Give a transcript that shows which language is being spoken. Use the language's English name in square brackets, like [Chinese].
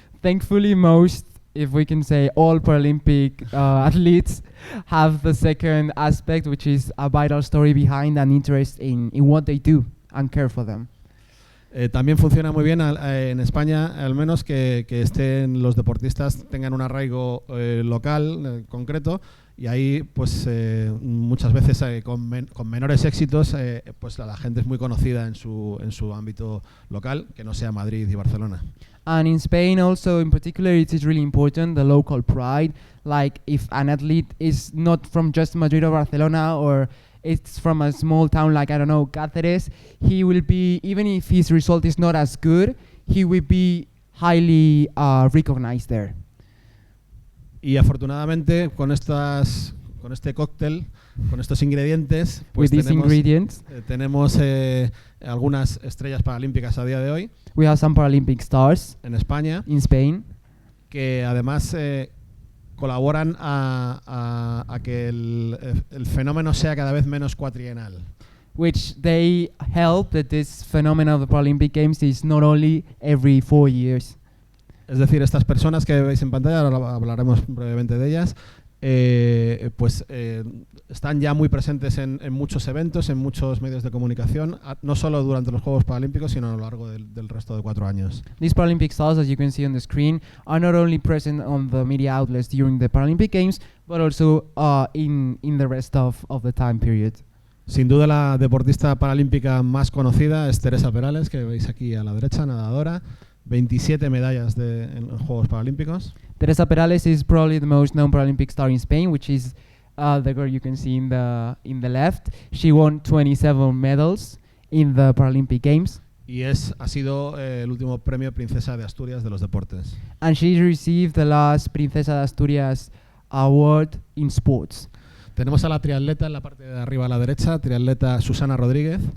[English] Thankfully, most, if we can say, all Paralympic athletes have the second aspect, which is a vital story behind and interest in what they do and care for them. [Spanish] También funciona muy bien en España, al menos que los deportistas tengan un arraigo local concreto, y ahí pues muchas veces con menores éxitos pues la gente es muy conocida en su ámbito local, que no sea Madrid y Barcelona. [English] And in Spain also, in particular, it is really important, the local pride. Like if an athlete is not from just Madrid or Barcelona, or it's from a small town like, I don't know, Cáceres, he will be, even if his result is not as good, he will be highly recognized there. [Spanish] Y afortunadamente con este cóctel, con estos ingredientes, pues [English] With these ingredients, [Spanish] tenemos algunas estrellas paralímpicas a día de hoy [English] we have some Paralympic stars [Spanish] en España, [English] in Spain, [Spanish] que además colaboran a que el fenómeno sea cada vez menos cuatrienal. [English] which they help that this phenomenon of the Paralympic Games is not only every 4 years. [Spanish] Es decir, estas personas que veis en pantalla, ahora hablaremos brevemente de ellas, pues están ya muy presentes en muchos eventos, en muchos medios de comunicación, no solo durante los Juegos Paralímpicos, sino a lo largo del resto de 4 años. [English] These Paralympic stars, as you can see on the screen, are not only present on the media outlets during the Paralympic Games, but also in the rest of the time period. [Spanish] Sin duda la deportista paralímpica más conocida es Teresa Perales, que veis aquí a la derecha, nadadora, 27 medallas en los Juegos Paralímpicos. [English] Teresa Perales is probably the most known Paralympic star in Spain, which is the girl you can see in the left. She won 27 medals in the Paralympic Games. [Spanish] Y ha sido el último premio Princesa de Asturias de los deportes. [English] And she received the last Princesa de Asturias award in sports. [Spanish] Tenemos a la triatleta en la parte de arriba a la derecha, triatleta Susana Rodríguez.